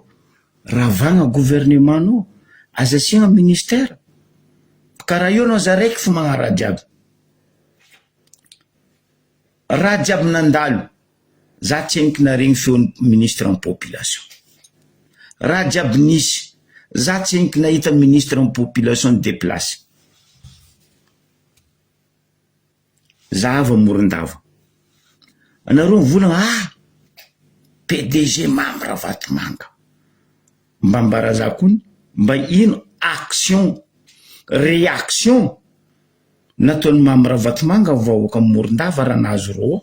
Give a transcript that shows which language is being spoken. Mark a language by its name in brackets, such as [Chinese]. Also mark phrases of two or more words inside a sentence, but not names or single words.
[Malagasy] Ravagna gouvernement anao, azasiagna ministère. Karaha io anao zaraiky fa magnaraha jiaby. Raha jiaby nandalo, za tsy henoko naregny feon'ny [French] ministre en population. [Malagasy] Raha jiaby nisy, za tsy henoko nahita [French] ministre en population déplacé. [Malagasy] Zahava Morondava. Anareo mivolagna PDG Mamy Ravatomanga. Mba mbaraza kony, mba ino [French] action, réaction [Malagasy] nataon'ny Mamy Ravatomanga vahoaka amy Morondava raha nahazo rô.